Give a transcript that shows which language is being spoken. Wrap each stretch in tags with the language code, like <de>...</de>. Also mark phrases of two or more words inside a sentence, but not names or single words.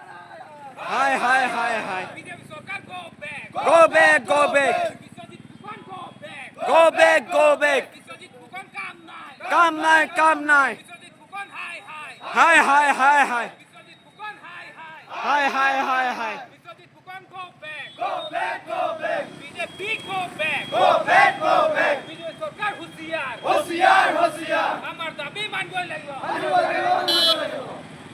<as>হাই বিজেপি সরকার</as> <en>go back</en> <as>বিশ্বজিৎ ফুকন</as> <en>go back</en> <as>বিশ্বজিৎ ফুকন কাম নাই বিশ্বজিৎ ফুকন হাই বিশ্বজিৎ ফুকন হাই বিশ্বজিৎ ফুকন</as> <en>go back</en> <as>বিজেপি</as> <en>go back</en> <as>বিজেপি সরকার হুঁশিয়ার আমার দাবি মানবই লাগিব</as>